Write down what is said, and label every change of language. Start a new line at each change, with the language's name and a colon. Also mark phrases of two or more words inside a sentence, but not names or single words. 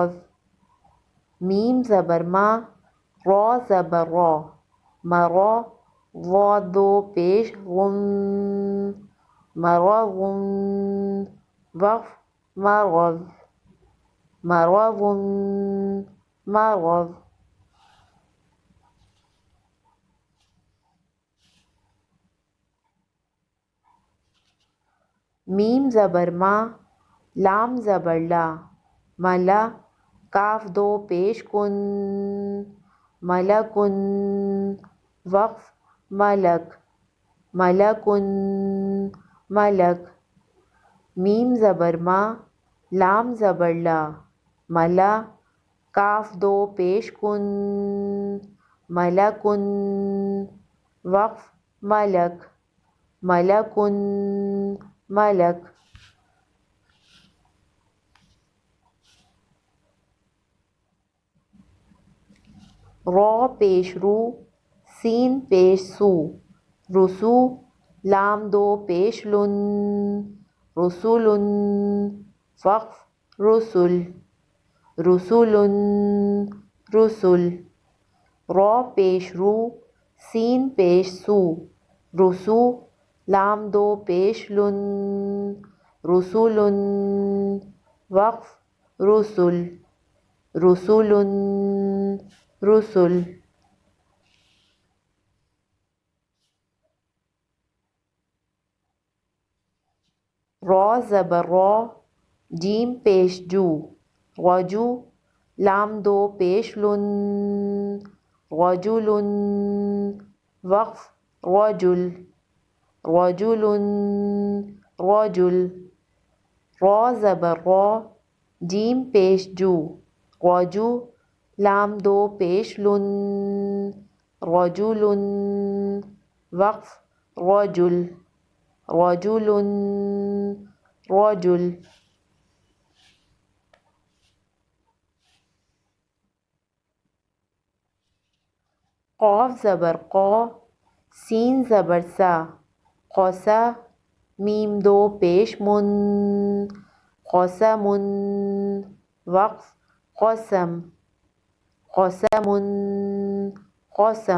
Urdu: میم زبر ما، را زبر را، مرا، وا دو پیش ون، مروون، وقف مرو، مروون، مرو۔ میم زبر ما، لام زبر لا، ملا، کاف دو پیش کن، ملکن، وقف ملک، ملکن، ملک۔ میم زبر ما، لام زبر لا، ملا، کاف دو پیش کن، ملکن، وقف ملک، ملکن، ملک۔ را پیش رو، سین پیش سو، رسو، لام دو پیش لن، رسولن، وقف رسل، رسولن، رسل۔ را پیش رو، سین پیش سو، رسو، لام دو پیش لن، رسولن، وقف رسل، رسولن، رسل۔ را زبر را، جیم پیش جو، رجو، لام دو پیش لن، رجلن، وقف رجل، رجلن، رجل۔ را زبر را، جیم پیش جو، رجو، لام دو پیش لن، رجلن، وقف رجل، رجلن، رجل۔ قاف زبر قا، سین زبر سا، قوسا، میم دو پیش من، قسمن، وقف قسم، قسمن، قسم۔